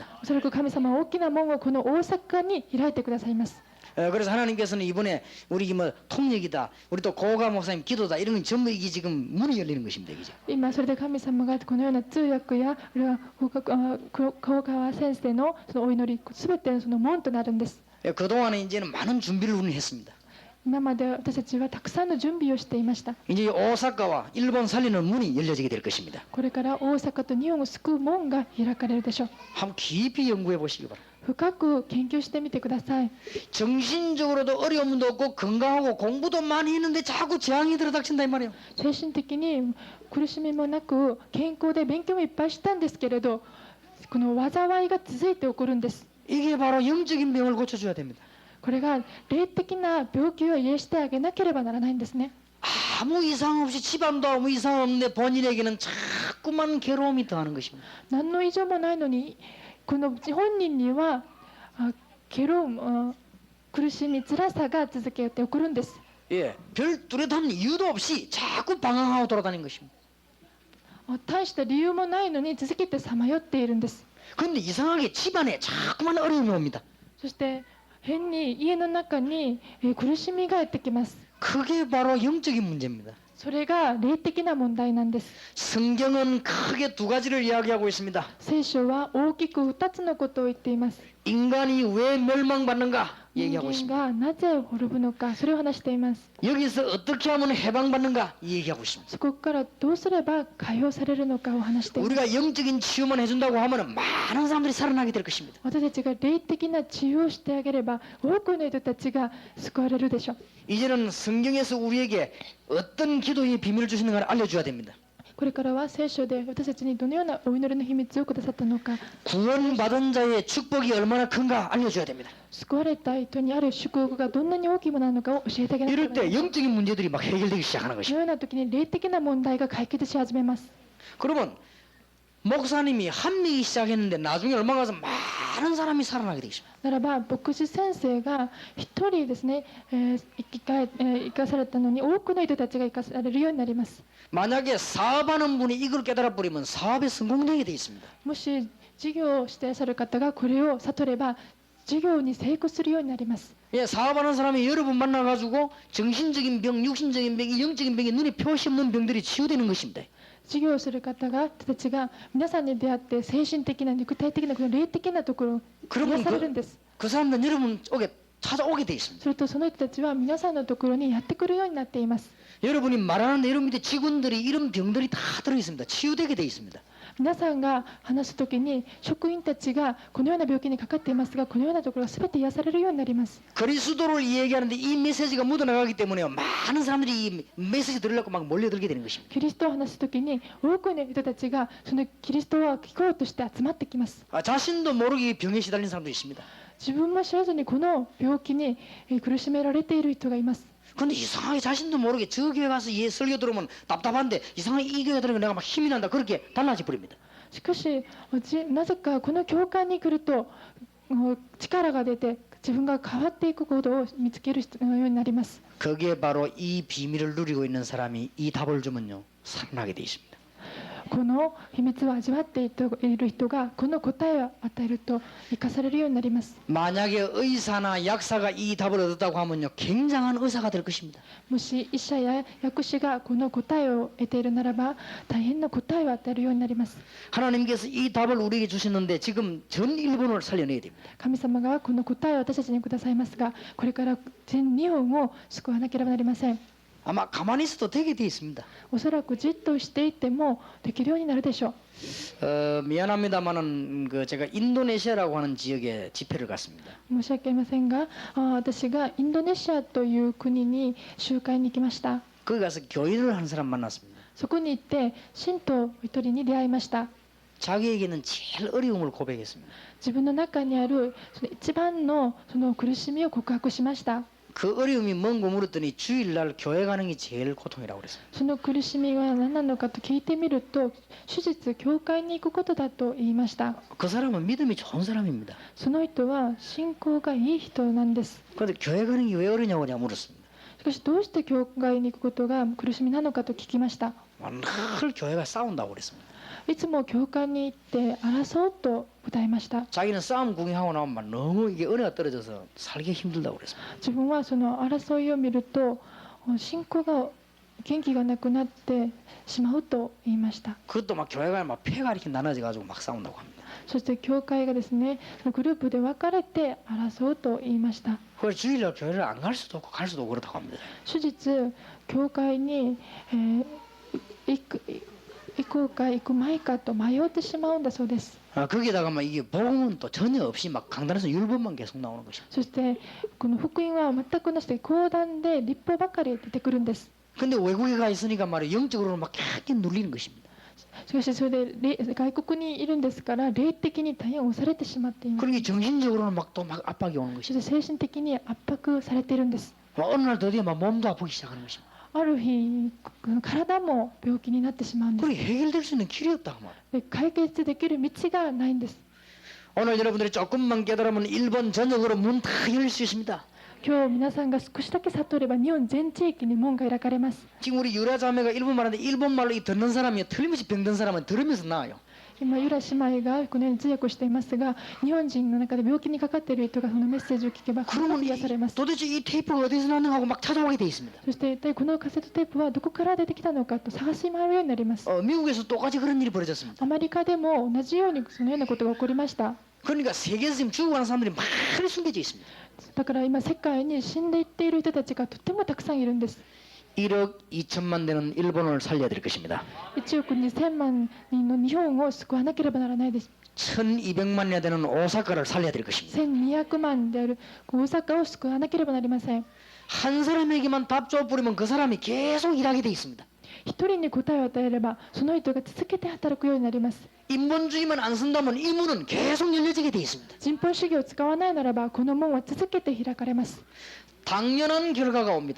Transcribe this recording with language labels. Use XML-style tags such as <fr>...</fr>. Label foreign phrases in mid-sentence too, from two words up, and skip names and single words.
<ja>おそらく神様は大きな門をこの大阪に開いてくださいます。</ja> <ko>그래서 하나님께서는 이번에 우리 뭐 통역이다, 우리 또 고가 목사님 기도다 이런 건 전부 이게 지금 문이 열리는 것입니다. 이제.</ko> <ja>今それで神様がこのような通訳やあるいは川川先生のそのお祈りすべてその門となるんです。</ja> <ko>그동안에 이제는 많은 준비를 우리는 했습니다.</ko> <ja>今まで私たちはたくさんの準備をしていました。</ja> <ko>이제 오사카와 일본 살리는 문이 열려지게 될 것입니다.</ko> <ja>これから大阪と日本を救う門が開かれるでしょう。</ja> <ko>한번 깊이 연구해 보시기 바랍니다.</ko> <ja>深く研究してみてください。</ja> <ko>정신적으로도 어려움도 없고 건강하고 공부도 많이 했는데 자꾸 재앙이 들어닥친다 이 말이에요.</ko> <ja>精神的に苦しみもなく健康で勉強もいっぱいしたんですけれど、この災いが続いて起こるんです。</ja> <ko>이게 바로 영적인 병을 고쳐줘야 됩니다.</ko> <ja>これが霊的な病気を癒してあげなければならないんですね。</ja> <ko>아무 이상 없이 집안도 아무 이상 없는데 본인에게는 자꾸만 괴로움이 더하는 것입니다.</ko> <ja>何の異常もないのにこの本人には苦しみ辛さが続けて起こるんです。</ja> <ko>예, 별 뚜렷한 이유도 없이 자꾸 방황하고 돌아다니는 것입니다.</ko> <ja>大した理由もないのに続けてさまよっているんです。</ja> <ko>그런데 이상하게 집안에 자꾸만 어려움이 옵니다.</ko> <ja>そして変に家の中に苦しみがやってきます。</ja> <ko>그게 바로 영적인 문제입니다.</ko> <ja>それが霊的な問題なんです。</ja> <ko>성경은 크게 두 가지를 이야기하고 있습니다.</ko> <ja>聖書は大きく2つのことを言っています。</ja> <ko>인간이 왜 멸망받는가</ko> <ja>人</ja> <ko>얘기하고</ko> <ja>間</ja> <ko>있습니다.</ko> <ja>がなぜ滅ぶのか、それを話しています。</ja> <ko>여기서 어떻게 하면 해방받는가 얘기하고 있습니다.</ko> <ja>そこからどうすれば解放されるのかを話しています。</ja> <ko>우리가 영적인 치유만 해준다고 하면 많은 사람들이 살아나게 될 것입니다.</ko> <ja>私たちが霊的な治癒をしてあげれば多くの人たちが救われるでしょう。</ja> <ko>이제는 성경에서 우리에게 어떤 기도의 비밀을 주시는가를 알려줘야 됩니다.</ko> <ja>これからは聖書で私たちにどのようなお祈りの秘密をくださったのか、</ja> <ko>구원받은 자의 축복이 얼마나 큰가 알려줘야 됩니다.</ko> <ja>救われた人にある祝福がどんなに大きいものなのかを教えてあげなけれ</ja> <ko>이럴</ko> <ja>ばなら</ja> <ko>때</ko> <ja>ない。</ja> <ko>영적인 문제들이 막 해결되기 시작하는</ko> <ja>この</ja> <ko>것입니다.</ko> <ja>ような時に霊的な問題が解決し始めます。</ja> <ko>그러면 목사님이 한 명이 시작했는데 나중에 얼마 가서 많은 사람이 살아나게 되겠습니다.</ko> <ja>ならば牧師先生が一人ですね、生かされたのに多くの人たちが生かされるようになります。</ja> <ko>만약에 사업하는 분이 이걸 깨달아 버리면 사업에 성공되게 돼 있습니다.</ko> <ja>もし事業をしていらっしゃる方がこれを悟れば事業に成功するようになります。</ja> <ko>예, 사업하는 사람이 여러 분 만나가지고 정신적인 병, 육신적인 병, 영적인 병이 눈에 표시 없는 병들이 치유되는 것입니다.</ko> <ja>事業をする方たちが皆さんに出会って精神的な肉体的なこの霊的なところを癒されるんです。</ja> <ko>그 사람들은 여러분 쪽에 찾아오게 돼 있습니다.</ko> <ja>するとその人たちは皆さんのところにやってくるようになっています。</ja> <ko>여러분이 말하는데 여러분 밑에 직원들이 이런 병들이 다 들어 있습니다. 치유되게 돼 있습니다.</ko> <ja>皆さんが話すときに職員たちがこのような病気にかかっていますが、このようなところが全て癒されるようになります。</ja> <ko>그리스도를 얘기하는데 이 메시지가 묻어나가기 때문에 많은 사람들이 이 메시지 들으려고 막 몰려들게 되는 것입니다.</ko> <ja>キリストを話すときに多くの人たちがそのキリストを聞こうとして集まってきます。</ja> <ko>자신도 모르게 병에 시달린 사람도 있습니다.</ko> <ja>自分も知らずにこの病気に苦しめられている人がいます。</ja> <ko>근데 이상하게 자신도 모르게 저 교회 가서 설교 들으면 답답한데 이상하게 이 교회 들으면 내가 막 힘이 난다 그렇게 달라져 버립니다.</ko> <ja>しかしなぜかこの教会に来ると力が出て自分が変わっていくことを見つけるようになります。</ja> <ko>그게 바로 이 비밀을 누리고 있는 사람이 이 답을 주면요 살아나게 돼 있습니다.</ko> <ja>この秘密を味わっている人がこの答えを与えると生かされるようになります。</ja> <ko>만약에 의사나 약사가 이 답을 얻었다고 하면요 굉장한 의사가 될 것입니다.</ko> <ja>もし医者や薬師がこの答えを得ているならば大変な答えを与えるようになります。</ja> <ko>하나님께서 이 답을 우리에게 주셨는데 지금 전 일본을 살려내야 됩니다.</ko> <ja>神様がこの答えを私たちにくださいますが、これから全日本を救わなければなりません。</ja> <ko>아마 가만히 있어도 되게 돼 있습니다.</ko> <ja>おそらくじっとしていてもできるようになるでしょう。</ja> <ko>미안합니다만은 제가 인도네시아라고 하는 지역에 집회를 갔습니다.</ko> <ja>申し訳ありませんが、私がインドネシアという国に集会に行きました。</ja> <ko>거기 가서 교인을 하는 사람 만났습니다.</ko> <ja>そこに行って信徒一人に出会いました。</ja> <ko>자기에게는 제일 어려움을 고백했습니다.</ko> <ja>自分の中にあるその一番のその苦しみを告白しました。</ja> <ko>그 어려움이 뭔고 물었더니 주일날 교회 가는 게 제일 고통이라고 그랬습니다.</ko> <ja>その苦しみは何なのかと聞いてみると、手術教会に行くことだと言いました。</ja> <ko>그 사람은 믿음이 좋은 사람입니다.</ko> <ja>その人は信仰がいい人なんです。</ja> <ko>그런데 교회 가는 게 왜 어려냐고 내가 물었습니다.</ko> <ja>しかしどうして教会に行くことが苦しみなのかと聞きました。</ja> <ko>늘 교회가 싸운다고 그랬습니다.</ko> <ja>いつも教会に行って争うと答えました。</ja> <ko>자기는 싸움 구경하고 나면 막 너무 이게 은혜가 떨어져서 살기 힘들다고 그랬습니다.</ko> <ja>自分はその争いを見ると信仰が元気がなくなってしまうと言いました。</ja> <ko>그것도 막 교회가 막 폐가 이렇게 나눠져 가지고 막 싸운다고 합니다.</ko> <ja>そして教会がですね、グループで分かれて争うと言いました。</ja> <ko>그걸 주일날 교회를 안 갈 수도 없고 갈 수도 없고 그렇다고 합니다.</ko> <ja>手術教会に、行こうか行くまいかと迷ってしまうんだそうです。</ja> <ko>거기다가 막 이게 복음은 또 전혀 없이 막 강단에서 율법만 계속 나오는 것입니다.</ko> <ja>そしてこの福音は全くなしで講談で立法ばかり出てくるんです。</ja> <ko>근데 외국에 가 있으니까 말이야 영적으로는 막 크게 눌리는 것입니다.</ko> <ja>しかしそれで外国にいるんですから霊的に大変押されてしまっています。</ja> <ko>그러니 정신적으로는 막 또 막 압박이 오는</ko> <ja>そし</ja> <ko>것입니다.</ko> <ja>て精神的に圧迫されているんです。</ja> <ko>어느 날 드디어 막 몸도 아프기 시작하는 것입니다.</ko> <ja>ある日体も病気になってしまうんです。</ja> <ko>그게 해결될 수 있는 길이 없다고 말이에요.</ko> <ja>で解決できる道がないんです。</ja> <ko>오늘 여러분들이 조금만 깨달으면 일본 전역으로 문 다 열릴 수 있습니다.</ko> <ja>今日皆さんが少しだけ悟れば日本全地域に門が開かれます。</ja> <ko>지금 우리 유라 자매가 일본 말하는데 일본 말로 이 듣는 사람이 틀림없이 병든 사람은 들으면서 나아요.</ko> <ja>今ユラ姉妹がこのように通訳をしていますが、日本人の中で病気にかかっている人がそのメッセージを聞けば必</ja> <ko>그러면</ko> <ja>ず癒されます。</ja> <ko>도대체 이 테이프가 어디서 나는가 하고 막 찾아오게 돼 있습니다.</ko> <ja>そして一体このカセットテープはどこから出てきたのかと探し回るようになります。</ja> <ko>미국에서 똑같이 그런 일이 벌어졌습니다.</ko> <ja>アメリカでも同じようにそのようなことが起こりました。</ja> <ko>그러니까 세계에서 지금 죽어가는 사람들이 많이 숨겨져 있습니다.</ko> <ja>だから今世界に死んでいっている人たちがとてもたくさんいるんです。</ja> <ko>1억 2천만 되는 일본을 살려드릴 것입니다.</ko> <ja>1 億2000万人の日本を救わなければならないです。</ja> <ko>1200만 년 되는 오사카를 살려드릴 것입니다.</ko> <ja>1200 万である大阪を救わなければなりません。</ja> <ko>한 사람에게만 밥줘 뿌리면 그 사람이 계속 일하게 돼 있습니다.</ko> <ja>一人に答えを与えればその人が続けて働くようになります。</ja> <ko>인본주의만 안 쓴다면 이 문은 계속 열려지게 돼 있습니다.</ko> <ja>人本主義を使わないならばこの門は続けて開かれます。</ja> <ko>당연한 결과가 옵니다.</ko>